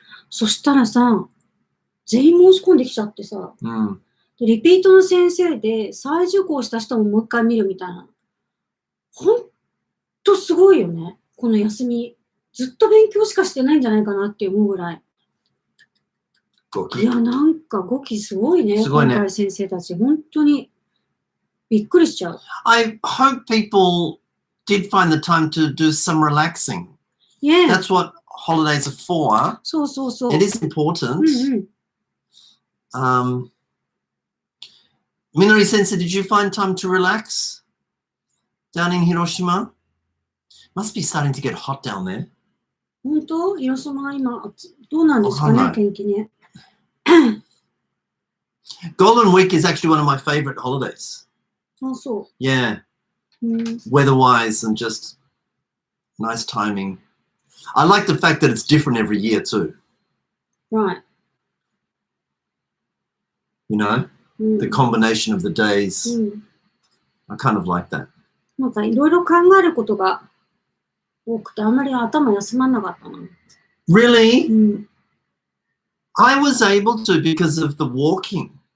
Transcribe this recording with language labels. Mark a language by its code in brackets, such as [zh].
[ja] そしたらさ、全員申し込んできちゃってさ、でリピートの先生で再受講した人ももう一回見るみたいな。ほんとすごいよね。この休み。ずっと勉強しかしてないんじゃないかなって思うぐらい。いや、なんか5期すごいね。今回先生たち。本当にびっくりしちゃう。 [en] I hope people did find the time to do some relaxing. Yeah. That's what holidays are for. [ja] そうそうそう。 [en] It is important. Minori Sensei, did you find time to relax down in Hiroshima? Must be starting to get hot down there. [ja] 本当？広島今、どうなんですかね、天気ね。 [en] Golden Week is actually one of my favorite holidays. [ja] あ、そう。 [en] Yeah. Weather-wise and just nice timing. I like the fact that it's different every year too. Right. You know, the combination of the days. I kind of like that. [ja] なんかいろいろ考えることが多くて、あんまり頭休まんなかったな。 [en] Really? I was able to because of the walking.